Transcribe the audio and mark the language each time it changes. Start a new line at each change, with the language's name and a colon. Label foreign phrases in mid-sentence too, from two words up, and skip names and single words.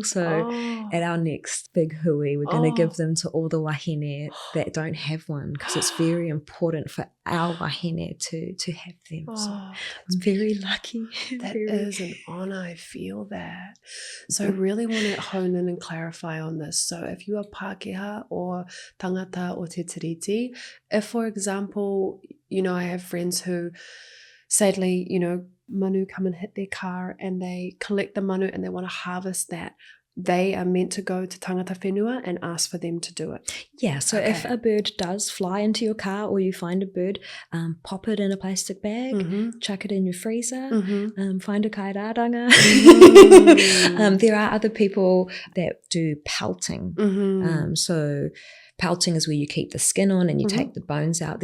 English: So at our next big hui, we're going to give them to all the wahine that don't have one, because it's very important for our wahine to have them. So it's very lucky. That is an honour. I feel that. So I really want to hone in and clarify on this. So if you are Pākehā or
Māori: tangata o te tiriti,
English: if, for example, you know, I have friends who sadly, you know, manu come and hit their car and they collect the manu and they want to harvest that, they are meant to go to
Māori: tangata whenua
English: and ask for them to do it. Yeah, so if a bird does fly into your car or you find a bird, pop it in a plastic bag, chuck it in your freezer, find a kairaranga. There are other people that do pelting. So pelting is where you keep the skin on and you take the bones out.